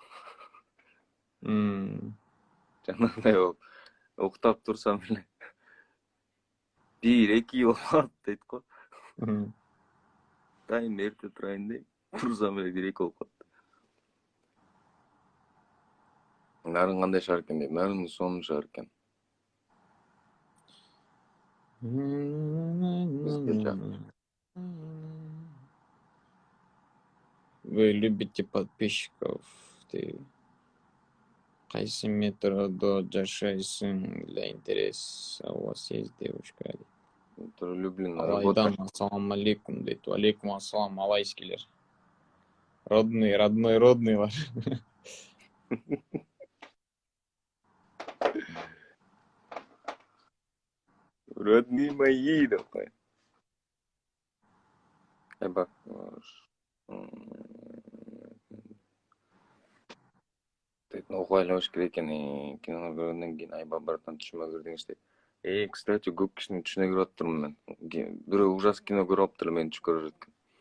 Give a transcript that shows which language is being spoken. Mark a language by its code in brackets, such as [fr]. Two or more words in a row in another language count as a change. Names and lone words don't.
[ky] Жанагындай болуп, уктап турсам эле 1-2 болуп калат дейт го. Дайым эрте турайын дейм, турсам эле 1-2 болуп калат. Нарын кандай шаар экен дейт, нарын сонун шаар экен. [ru] Вы любите подписчиков? [ky] Ты кайсы метродо жашайсың? [ru] Для интереса у вас есть девушка? Люблю на [ky] Алайдан, [ar] السلام عليكم [ky] дейт. [ar] عليكم السلام, [ky] алайскилер. Родныйлар. [ru] Родные мои, давай. [ky] Бак. Окуй элебеш керек экен, кинону көргөндөн кийин Айба братан түшүмө кирдиңиз дейт. Кстати, көп кишинин түшүнө кирип атыптырмын мен. Бирөө ужас кино көрүп аптыр, мени түш көрөт экен.